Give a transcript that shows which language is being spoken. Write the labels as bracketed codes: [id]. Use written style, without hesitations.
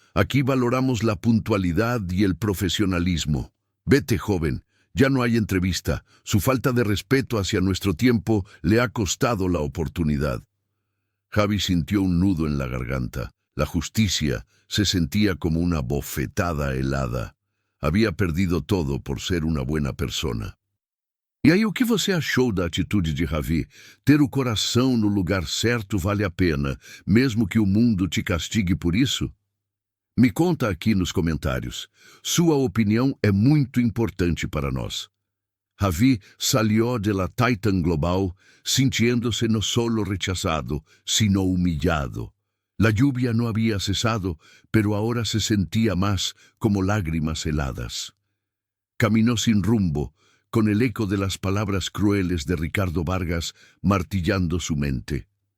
[es] Aquí valoramos la puntualidad y el profesionalismo. Vete, joven, ya no hay entrevista. Su falta de respeto hacia nuestro tiempo le ha costado la oportunidad». Javi sintió un nudo en la garganta. La justicia se sentía como una bofetada helada. Havia perdido todo por ser uma buena persona. [pt] E aí, o que você achou da atitude de Javi? Ter o coração no lugar certo vale a pena, mesmo que o mundo te castigue por isso? Me conta aqui nos comentários. Sua opinião é muito importante para nós. [es] Javi salió de la Titan Global sintiéndose no solo rechazado, sino humillado. La lluvia no había cesado, pero ahora se sentía más como lágrimas heladas. Caminó sin rumbo, con el eco de las palabras crueles de Ricardo Vargas martillando su mente.